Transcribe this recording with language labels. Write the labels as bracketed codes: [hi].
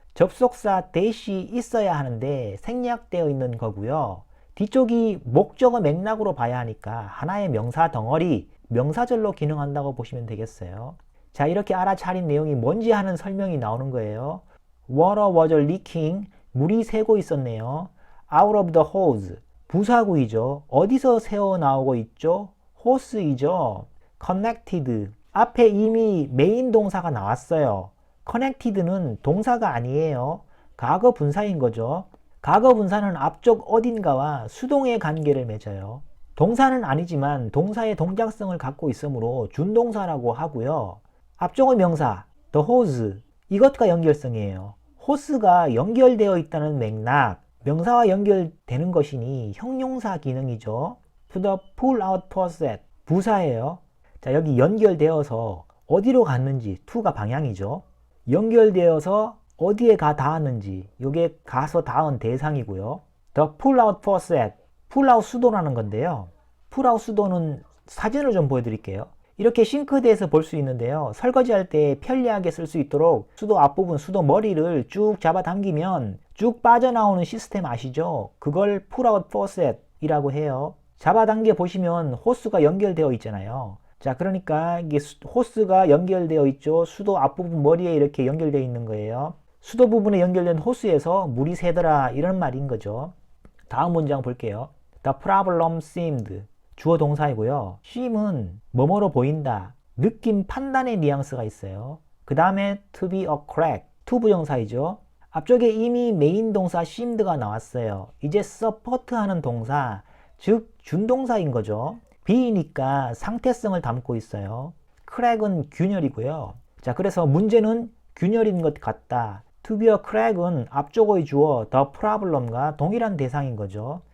[ko] 접속사 대시 있어야 하는데 생략되어 있는 거고요. 뒤쪽이 목적어 맥락으로 봐야 하니까 하나의 명사 덩어리, 명사절로 기능한다고 보시면 되겠어요. 자, 이렇게 알아차린 내용이 뭔지 하는 설명이 나오는 거예요. [en] Water was leaking, [ko] 물이 새고 있었네요. [en] Out of the hose, [ko] 부사구이죠. 어디서 새어 나오고 있죠? 호스이죠. Connected, 앞에 이미 메인 동사가 나왔어요. connected는 동사가 아니에요. 과거 분사인 거죠. 과거 분사는 앞쪽 어딘가와 수동의 관계를 맺어요. 동사는 아니지만 동사의 동작성을 갖고 있으므로 준동사라고 하고요. 앞쪽의 명사 the hose 이것과 연결성이에요. 호스가 연결되어 있다는 맥락 명사와 연결되는 것이니 형용사 기능이죠. [en] to the pull out faucet [ko] 부사예요. 자, 여기 연결되어서 어디로 갔는지 to가 방향이죠. 연결되어서 어디에 가 닿았는지 이게 가서 닿은 대상이고요. [en] The pull out faucet pull out [ko] 수도라는 건데요. pull out 수도는 사진을 좀 보여드릴게요. 이렇게 싱크대에서 볼 수 있는데요. 설거지할 때 편리하게 쓸 수 있도록 수도 앞부분, 수도 머리를 쭉 잡아당기면 쭉 빠져나오는 시스템 아시죠? 그걸 pull out faucet 이라고 해요. 잡아당겨 보시면 호스가 연결되어 있잖아요. 자, 그러니까 이게 호스가 연결되어 있죠. 수도 앞부분 머리에 이렇게 연결되어 있는 거예요. 수도 부분에 연결된 호스에서 물이 새더라 이런 말인 거죠. 다음 문장 볼게요. [en] The problem seemed [ko] 주어 동사이고요. seem은 뭐뭐로 보인다. 느낌, 판단의 뉘앙스가 있어요. 그 다음에 [en] to be a crack to [ko] 부정사이죠. 앞쪽에 이미 메인 동사 seemed가 나왔어요. 이제 support 하는 동사, 즉 준동사인 거죠. be니까 상태성을 담고 있어요. crack은 균열이고요. 자, 그래서 문제는 균열인 것 같다. [en] to be a crack [ko] 은 앞쪽의 주어 the problem과 동일한 대상인 거죠.